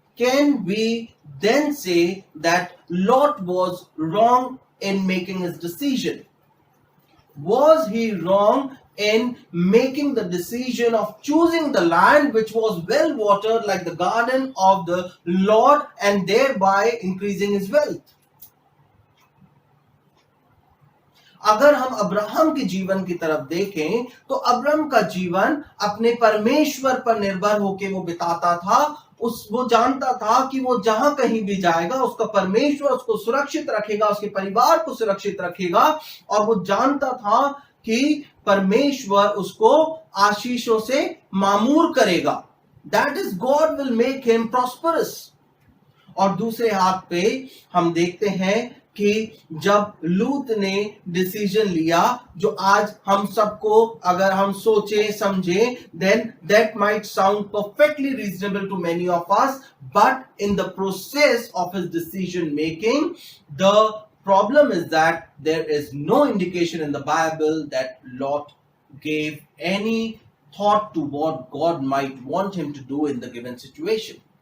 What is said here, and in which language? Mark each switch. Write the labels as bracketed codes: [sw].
[en] Can we then say that Lot was wrong in making his decision? Was he wrong in making the decision of choosing the land which was well watered like the garden of the Lord and thereby increasing his wealth? [hi] अगर हम Abraham के जीवन की तरफ देखें तो Abraham का जीवन अपने परमेश्वर पर निर्भर होकर वो बिताता था। वो जानता था कि वो जहां कहीं भी जाएगा उसका परमेश्वर उसको सुरक्षित रखेगा, उसके परिवार को सुरक्षित रखेगा, और वो जानता था कि परमेश्वर उसको आशीषों से मामूर करेगा। [en] That is, God will make him prosperous. [hi] और दूसरे हाथ पे हम देखते हैं कि जब लूत ने डिसीजन लिया, जो आज हम सबको अगर हम सोचे समझे, [en] then that might sound perfectly reasonable to many of us, but in the process of his decision making, the problem is that there is no indication in the Bible that Lot gave any thought to what God might want him to do in the given situation.